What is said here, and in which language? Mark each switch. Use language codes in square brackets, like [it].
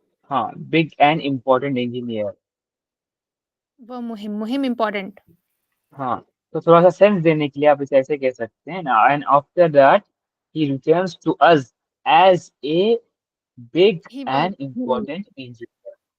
[en] हाँ, big and important engineer. [hi] वो मुहिम important. हाँ, तो थोड़ा सा सेंस देने के लिए आप इसे ऐसे कह सकते हैं ना. [en] And after that he returns to us as a big and important engineer.